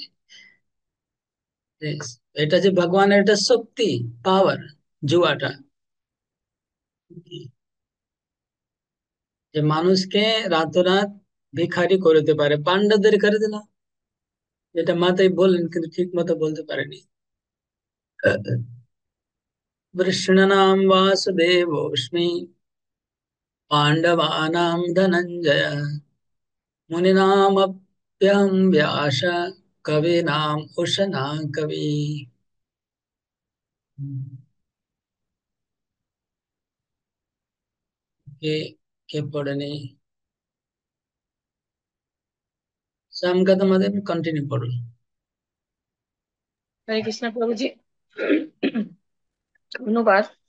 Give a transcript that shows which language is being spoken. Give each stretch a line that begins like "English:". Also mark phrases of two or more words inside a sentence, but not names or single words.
Bangla: Yes, এটা যে ভগবানের একটা শক্তি, পাওয়ার, জুয়াটা, যে মানুষকে রাতারাত ভিখারি করে দিতে পারে। পান্ডাদের করে দিল, যেটা মাতাই বললেন কিন্তু ঠিক মতো বলতে পারেনি।
Sanskrit: वृषणानां वासुदेवोऽस्मि, पाण्डवानां धनञ्जय, मुनीनामप्यहं व्यास, कवीनाम् उशना कवि।
Bangla: কে কে পড়েনি? শ্যাম का তোমাদের কন্টিনিউ করুন। হরে কৃষ্ণ প্রভুজি। অনুবাদ।